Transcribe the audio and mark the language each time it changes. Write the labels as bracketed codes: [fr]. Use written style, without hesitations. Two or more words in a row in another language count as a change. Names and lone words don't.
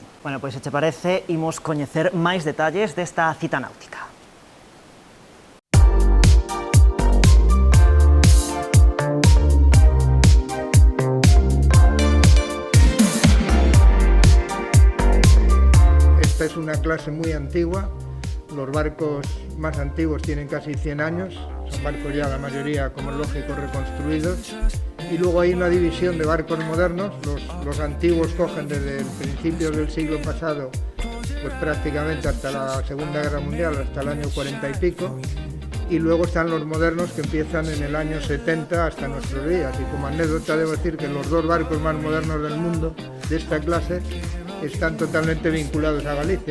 [gl] Bueno, pois se te parece, imos coñecer máis detalles desta cita náutica. [es] Esta es una clase muy antigua, los barcos más antiguos tienen casi 100 años, son barcos ya la mayoría, como es lógico, reconstruidos, y luego hay una división de barcos modernos, los antiguos cogen desde el principio del siglo pasado, pues prácticamente hasta la Segunda Guerra Mundial, hasta el año 40 y pico, y luego están los modernos que empiezan en el año 70 hasta nuestros días, y como anécdota debo decir que los dos barcos más modernos del mundo de esta clase están totalmente vinculados a Galicia.